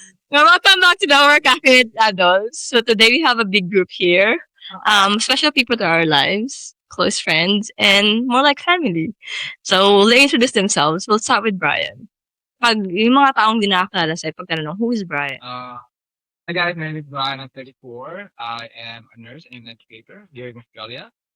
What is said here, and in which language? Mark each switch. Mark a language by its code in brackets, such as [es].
[en] Welcome back to the Our Cafe with Adults. So today we have a big group here. Special people to our lives, close friends, and more like family. So they introduce themselves. We'll start with Brian. [tl] Pag yung mga taong di nakakilala sa'yo, pag tanong, [en] who is Brian? Hi guys, my name is Brian. I'm 34. I am a nurse and an educator here in Australia.